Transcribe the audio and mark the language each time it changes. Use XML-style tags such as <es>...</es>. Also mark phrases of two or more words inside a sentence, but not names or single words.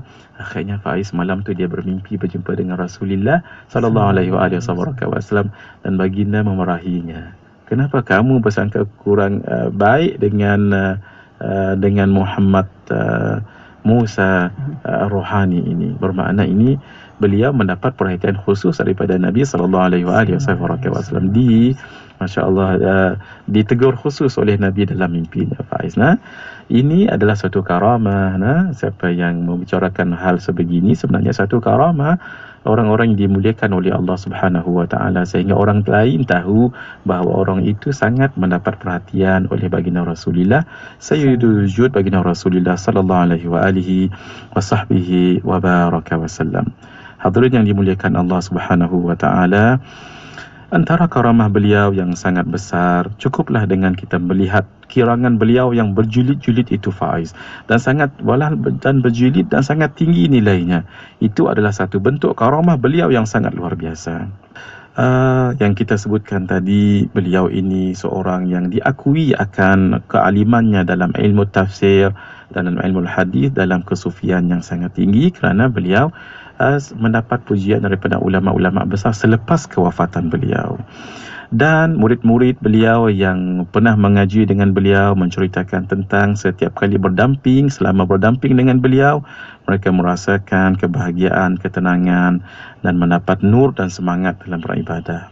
<ms>Akhirnya, Faiz, malam tu dia bermimpi berjumpa dengan Rasulullah</ms> <ar>صلى الله عليه وسلم,</ar> <ms>dan baginda memarahinya. Kenapa kamu bersangka kurang baik dengan Muhammad Musa Ar-Ruhani ini? Bermakna ini beliau mendapat perhatian khusus daripada Nabi</ms> <ar>صلى الله عليه وسلم. ما شاء الله,</ar> <ms>ditegur khusus oleh Nabi dalam mimpinya, Faiz. Ini adalah satu karamah. Siapa yang membicarakan hal sebegini, sebenarnya satu karamah, orang-orang yang dimuliakan oleh Allah</ms> <ar>سبحانه وتعالى,</ar> <ms>sehingga orang lain tahu bahawa orang itu sangat mendapat perhatian oleh baginda Rasulullah,</ms> <ar>سيد الوجود,</ar> <ms>baginda Rasulullah</ms> <ar>صلى الله عليه وبارك وسلم.</ar> <ms>Hadirin yang dimuliakan Allah</ms> <ar>سبحانه وتعالى,</ar> <ms>Antara karamah beliau yang sangat besar, cukuplah dengan kita melihat kirangan beliau yang berjilid-jilid itu, Faiz, dan sangat dan berjilid dan sangat tinggi nilainya. Itu adalah satu bentuk karamah beliau yang sangat luar biasa. Yang kita sebutkan tadi, beliau ini seorang yang diakui akan kealimannya dalam ilmu tafsir, dalam ilmu hadis, dalam kesufian yang sangat tinggi, kerana beliau mendapat pujian daripada ulama-ulama besar selepas kewafatan beliau. Dan murid-murid beliau yang pernah mengaji dengan beliau menceritakan tentang setiap kali berdamping, selama berdamping dengan beliau, mereka merasakan kebahagiaan, ketenangan dan mendapat nur dan semangat dalam beribadah.</ms>